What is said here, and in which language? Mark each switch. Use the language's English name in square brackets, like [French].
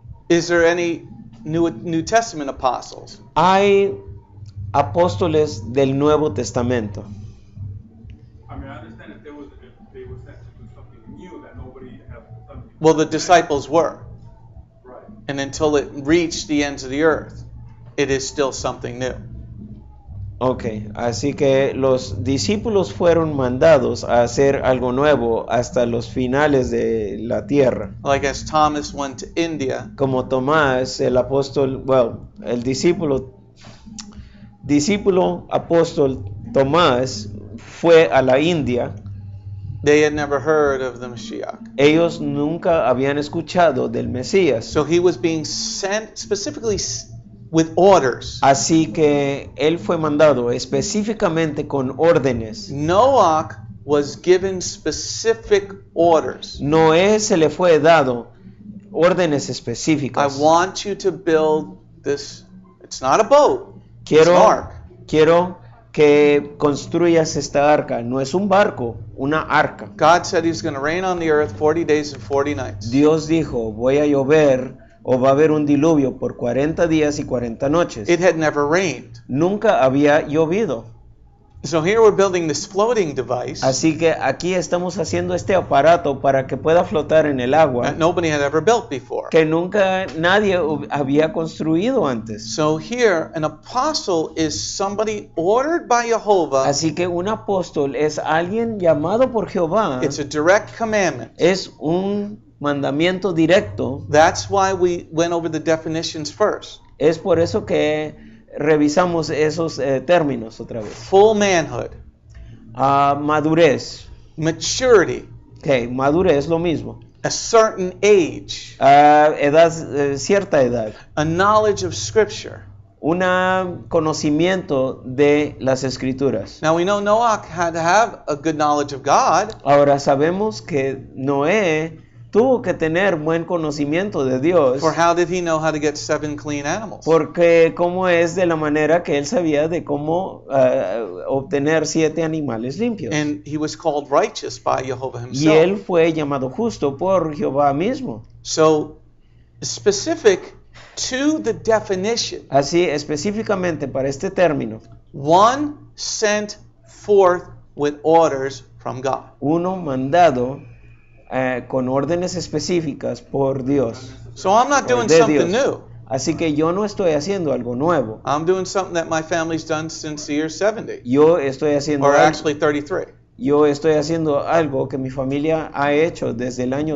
[English] is there any New Testament apostles? [Spanish] ¿hay apóstoles del Nuevo Testamento? [English] I mean, I understand if they were sent to do something new that nobody has done before. Well, the disciples were. Right. And until it reached the ends of the earth, it is still something new. [Spanish] Ok, así que los discípulos fueron mandados a hacer algo nuevo hasta los finales de la tierra. [English] Like as Thomas went to India, [Spanish] Como Tomás, el apóstol, el discípulo apóstol Tomás fue a la India. [English] they had never heard of the Mashiach. [Spanish] Ellos nunca habían escuchado del Mesías. [English] So he was being sent specifically with orders. [Spanish] Así que él fue mandado específicamente con órdenes. [English] Noach was given specific orders. [Spanish] Noé se le fue dado órdenes [English] I [Spanish] específicas. [English] want you to build this. It's not a boat. It's an ark. [Spanish] Quiero que construyas esta arca. No es un barco, una arca. [English] God said He's going to rain on the earth 40 days and 40 nights. [Spanish] Dios dijo, voy a llover o va a haber un diluvio por 40 días y 40 noches. [English] It had never rained. [Spanish] Nunca había llovido. [English] So here we're building this floating device [Spanish] Así que aquí estamos haciendo este aparato para que pueda flotar en el agua [English] that nobody had ever built before. [Spanish] que nunca nadie había construido antes. [English] So here, an apostle is somebody ordered by Jehovah. [Spanish] Así que un apóstol es alguien llamado por Jehová. [English] It's a direct commandment. [Spanish] Es un mandamiento directo. [English] That's why we went over the definitions first. [Spanish] Es por eso que revisamos esos términos otra vez. [English] Full manhood, [Spanish] Madurez. [English] maturity, [Spanish] Ok, madurez lo mismo. [English] a certain age, [Spanish] a cierta edad, [English] a knowledge of Scripture. [Spanish] un conocimiento de las Escrituras. [English] Now we know Noah had to have a good knowledge of God, [Spanish] Ahora sabemos que Noé tuvo que tener buen conocimiento de Dios, [English] for how did he know how to get 7 clean animals? [Spanish] porque cómo es de la manera que él sabía de cómo obtener 7 animales limpios. [English] And he was called righteous by Jehovah [Spanish] Y él [English] himself. [Spanish] fue llamado justo por Jehová mismo. [English] So, specific to the definition, [Spanish] Así específicamente para este término, [English] one sent forth with orders from God. [Spanish] uno mandado con órdenes específicas por Dios. [English] So I'm not [Spanish] o [English] doing [Spanish] de [English] something new. [Spanish] Así que yo no estoy haciendo algo nuevo. [English] I'm doing something that my family's done since the year 70, [Spanish] Yo estoy haciendo [English] or [Spanish] algo, [English] actually 33. [Spanish] yo estoy haciendo algo que mi familia ha hecho desde el año